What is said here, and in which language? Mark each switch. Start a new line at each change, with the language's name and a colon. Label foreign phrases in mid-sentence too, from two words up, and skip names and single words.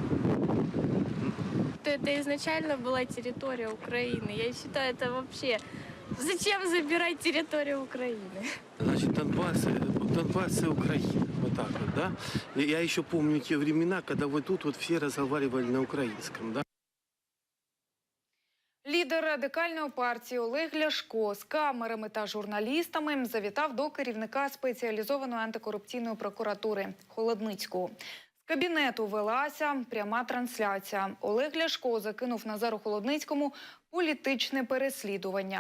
Russian: Это изначально была территория Украины. Я считаю, это вообще... Зачем забирать территорию Украины? Значит, Донбасс и Украина. Вот так вот, да? Я еще помню те времена, когда вот тут вот все разговаривали на украинском, да?
Ukrainian: Лідер радикальної партії Олег Ляшко з камерами та журналістами завітав до керівника спеціалізованої антикорупційної прокуратури Холодницького. З кабінету велася пряма трансляція. Олег Ляшко закинув Назару Холодницькому політичне переслідування.